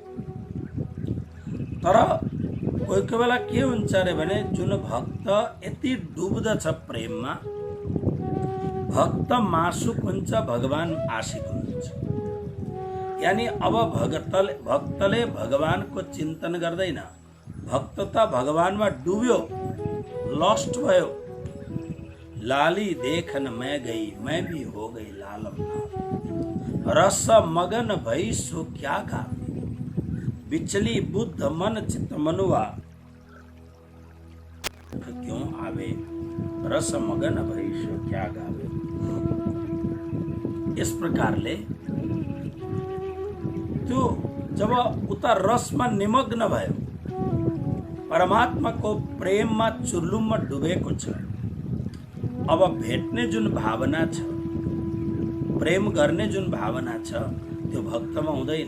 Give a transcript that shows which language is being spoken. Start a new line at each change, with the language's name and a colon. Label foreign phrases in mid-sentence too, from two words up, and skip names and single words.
Nepali: तर कोही कोही बेला के हुन्छ अरे भने जुन भक्त यति डुब्दछ प्रेममा, भक्त मासुक हुन्छ, भगवान आशिक हुनुहुन्छ। यानी अब भक्तले भगवानको चिन्तन गर्दैन, भक्त त भगवानमा डुब्यो, लस्ट भयो।
Hindi: लाली देखन मैं गई, मैं भी हो गई लालम, रस मगन भई सो क्या गावे, बिचली बुद्ध मन चित मनुआ, क्यों आवे, रस मगन भई सो क्या गावे।
Nepali: इस प्रकारले त्यो जब उता रसमा निमग्न भयो, परमात्माको प्रेममा चुर्लुममा डुबेको छ, अब भेट्ने जुन भावना छ, प्रेम गर्ने जुन भावना छ, त्यो भक्तमा हुँदैन।